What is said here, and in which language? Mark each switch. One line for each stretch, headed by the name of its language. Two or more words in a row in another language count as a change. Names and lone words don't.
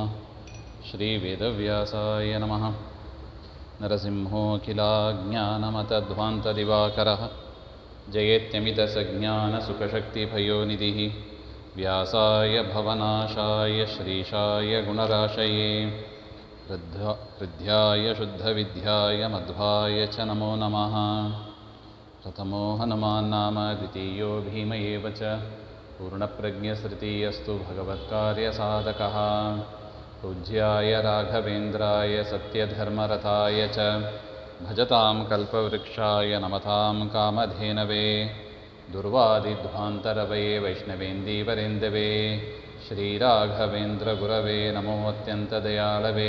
Sanskrit: ಶ್ರೀ ವೇದವ್ಯಾಸಾಯ ನಮಃ. ನರಸಿಂಹೋऽಖಿಲಾಜ್ಞಾನಮತಧ್ವಾन्तದಿವಾಕರः ಜಯೇತ್ಯಮಿತಸಜ್ಞಾನಸುಖಶಕ್ತಿಭಯೋನಿಧಿः ವ್ಯಾಸಾಯ ಭವನಾಶಾಯ ಶ್ರೀಶಾಯ ಗುಣರಾಶಯೇ ಹೃದ್ಯಾಯ ಶುದ್ಧವಿದ್ಯಾಯ ಮಧ್ವಾಯ ಚ ನಮೋ ನಮಃ. ಪ್ರಥಮೋ ಹನುಮಾನ್ ನಾಮ ದ್ವಿತೀಯೋ ಭೀಮ ಏವ ಚ ಪೂರ್ಣಪ್ರಜ್ಞಸ್ತೃತೀಯಸ್ತು ಭಗವತ್ಕಾರ್ಯಸಾಧಕಃ. ಪೂಜ್ಯಾಯ ರಾಘವೇಂದ್ರಾಯ ಸತ್ಯಧರ್ಮರತಾಯ ಚ ಭಜತಾಂ ಕಲ್ಪವೃಕ್ಷಾಯ ನಮತಾಂ ಕಾಮಧೇನವೇ. ದುರ್ವಾದಿಧ್ವಾಂತರವೇ ವೈಷ್ಣವೇಂದೀವರೇಂದವೇ ಶ್ರೀರಾಘವೇಂದ್ರ ಗುರವೇ ನಮೋ ಅತ್ಯಂತದಯಾಳವೇ.